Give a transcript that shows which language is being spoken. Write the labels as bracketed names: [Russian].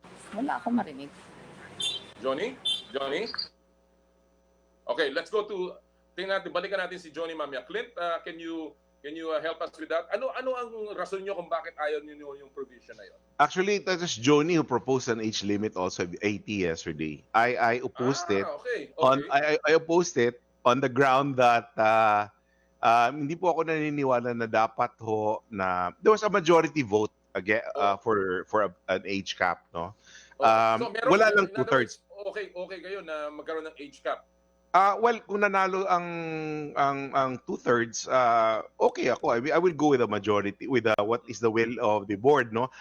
[Filipino] Wala akong marinig. Johnny? [English] Okay, let's go to, [Filipino] balikan natin [English] si Johnny Mamia. Clint, can you help us with that? [Filipino] Ano ang rason nyo kung bakit ayaw niyo yung provision na yun? [English] Actually, that was Johnny who proposed an age limit also 80 yesterday. I opposed it. Okay. I opposed it on the ground that [Filipino] hindi po ako naniniwala na dapat na [English] there was a majority vote again for an age cap, no? So [Filipino] Wala lang 2/3. Okay kayo na magkaroon ng age cap. Well, kung nanalo ang 2/3, okay ako. [English] I will go with a majority, with what is the will of the board, no?